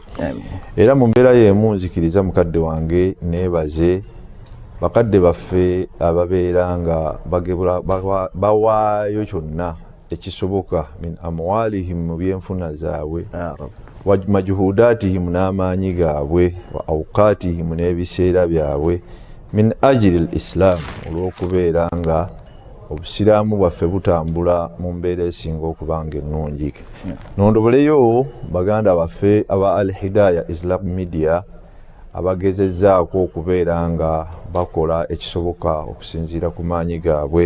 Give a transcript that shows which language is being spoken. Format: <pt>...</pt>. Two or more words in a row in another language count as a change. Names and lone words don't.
<lg>Era mu mbeera y'emu nzikiriza mukadde wange neebaze bakadde baffe ababeera nga bawaayo kyonna ekisoboka</lg> <ar>من أموالهم</ar> <lg>mu byenfuna zaabwe,</lg> <ar>ومجهوداتهم</ar> <lg>n'amaanyi gaabwe,</lg> <ar>وأوقاتهم</ar> <lg>n'ebiseera byabwe,</lg> <ar>من أجل الإسلام</ar> <lg>olw'okubeera nga obusiraamu bwaffe butambula mu mbeera esinga okubanga ennungi. Nondoboleyo baganda baffe aba Al-Hidayah Islam Media abagezezzaako okubeera nga bakola ekisoboka okusinziira ku maanyi gaabwe.</lg>